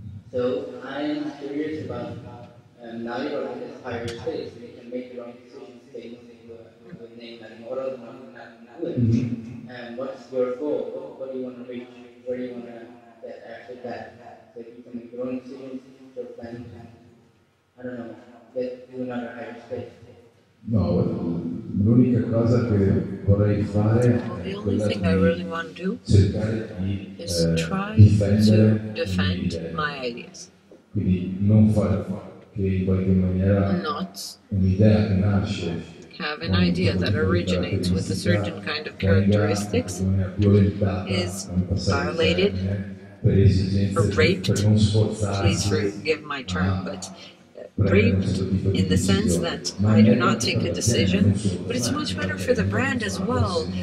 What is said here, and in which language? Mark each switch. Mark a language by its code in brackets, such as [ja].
[en] So I'm curious about now you're at this higher stage, so you can make your own decisions, taking the name like moral, and what's your goal? What do you want to reach? Where do you want to get after that? So you can make your own decisions, your plan, I don't know, get to another higher stage. [it] No, l'unica cosa che vorrei fare [en] The only thing I really want to do is try to defend my ideas. [it] Quindi non fare che in qualche maniera [en] Not [it] un'idea che nasce [en] have an idea that originates with a certain kind of characteristics is violated or raped. Please forgive my term, but raped in the sense that I do not take a decision, but it's much better for the brand as well.